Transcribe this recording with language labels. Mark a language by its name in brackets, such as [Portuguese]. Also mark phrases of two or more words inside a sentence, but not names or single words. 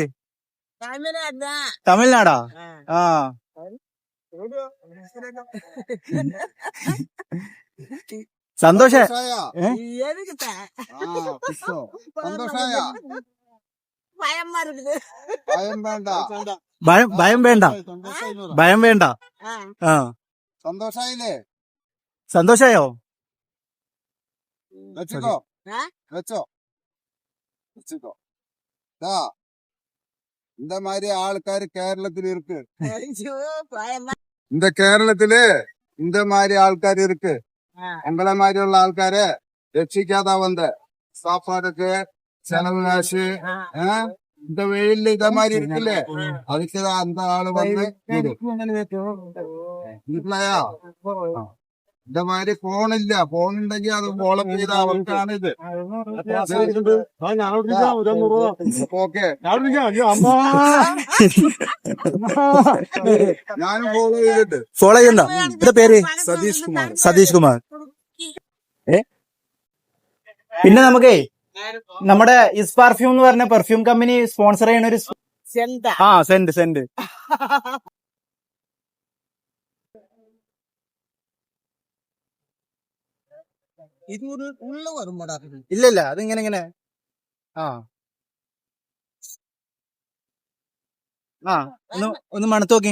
[Malayalam] തമിഴ്നാടാ? ആ സന്തോഷ. ഭയം വേണ്ട. ആ സന്തോഷായോ? [Tamil] இந்த மாதிரி ஆள்காரு கேரளத்துல இருக்கு. இந்த கேரளத்திலே இந்த மாதிரி ஆள்காரு இருக்கு. உங்களை மாதிரி உள்ள ஆள்காரு ரட்சிக்காதா வந்த சாப்பாடுக்கு செலவு காசு இந்த வெயில்ல இத மாதிரி இருக்குல்ல, அதுக்குதான் அந்த ஆளு வந்து മനസ്സിലായോ? இந்த மாதிரி போன் இல்ல. [Malayalam] போன் ഉണ്ടെങ്കിൽ അത് ഫോളോ ചെയ്ത അവർക്കാണ് ഇത്. ഓക്കെ, ഞാനും ഫോളോ ചെയ്തിട്ട്. ഫോളോ ചെയ്യണ്ട. എന്റെ പേര് സതീഷ് കുമാർ. പിന്നെ നമുക്കേ നമ്മുടെ ഇസ് പെർഫ്യൂം എന്ന് പറഞ്ഞ [English] perfume company [Malayalam] സ്പോൺസർ ചെയ്യണ ഒരു സെന്റ് ഇല്ല അതിങ്ങനെ ഒന്ന് മണത്ത് നോക്കി.